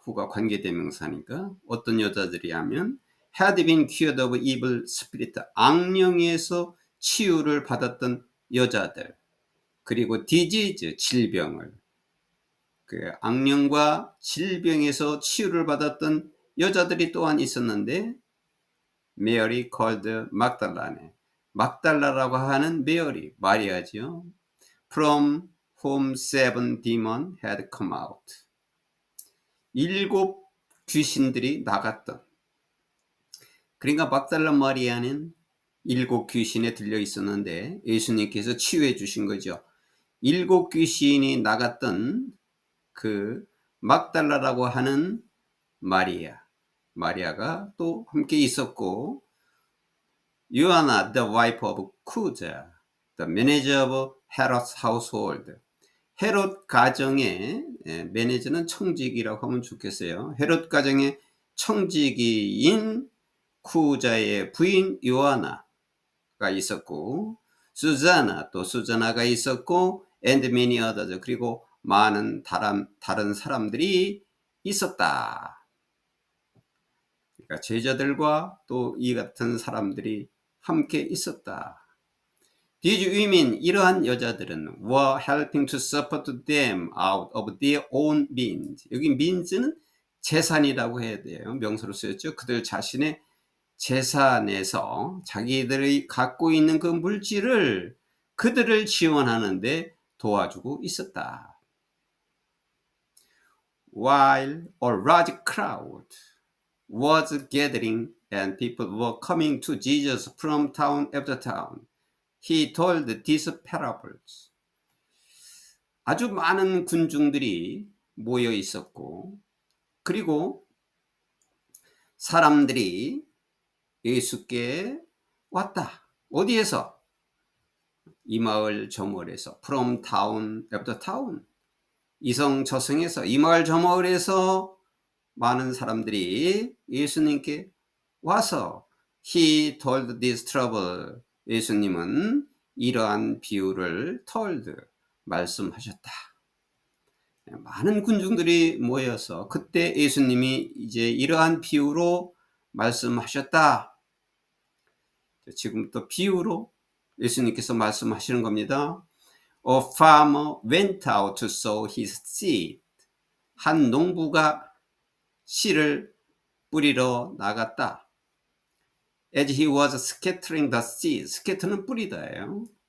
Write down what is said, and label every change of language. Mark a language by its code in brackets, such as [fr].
[ko] 후가 관계대명사니까 어떤 여자들이 하면 [en] had been cured of evil spirit, [ko] 악령에서 치유를 받았던 여자들, 그리고 disease, 질병을, 그 악령과 질병에서 치유를 받았던 여자들이 또한 있었는데 [en] Mary called Magdalene, [ko] 막달라라고 하는 메어리, 마리아죠. [en] From whom 7 demons had come out. [ko] 7 귀신들이 나갔던. 그러니까 막달라 마리아는 7 귀신에 들려 있었는데 예수님께서 치유해 주신 거죠. 7 귀신이 나갔던 그 막달라라고 하는 마리아가 또 함께 있었고, 요하나, [en] the wife of Chuza, the manager of Herod's household. [ko] 헤롯 가정의 매니저는 청직이라고 하면 좋겠어요. 헤롯 가정의 청지기인 쿠자의 부인 요하나가 있었고, 수자나가 있었고, [en] and many others, [ko] 그리고 많은 다른 사람들이 있었다. 그러니까 제자들과 또 이 같은 사람들이 함께 있었다. [en] These women, [ko] 이러한 여자들은 [en] were helping to support them out of their own means. [ko] 여기 means는 재산이라고 해야 돼요. 명사로 쓰였죠. 그들 자신의 재산에서 자기들이 갖고 있는 그 물질을 그들을 지원하는데 도와주고 있었다. [en] While a large crowd was gathering and people were coming to Jesus from town after town, He told these parables. [ko] 아주 많은 군중들이 모여 있었고, 그리고 사람들이 예수께 왔다. 어디에서? 이 마을 저 마을에서. [en] From town after town. [ko] 이성 저성에서, 이 마을 저 마을에서 많은 사람들이 예수님께 와서 [en] He told this trouble. [ko] 예수님은 이러한 비유를 told, 말씀하셨다. 많은 군중들이 모여서 그때 예수님이 이제 이러한 비유로 말씀하셨다. 지금부터 비유로 예수님께서 말씀하시는 겁니다. [en] A farmer went out to sow his seed. [ko] 한 농부가 씨를 뿌리러 나갔다. [en] As he was scattering the seed, scatter는 [ko] 뿌리다예요.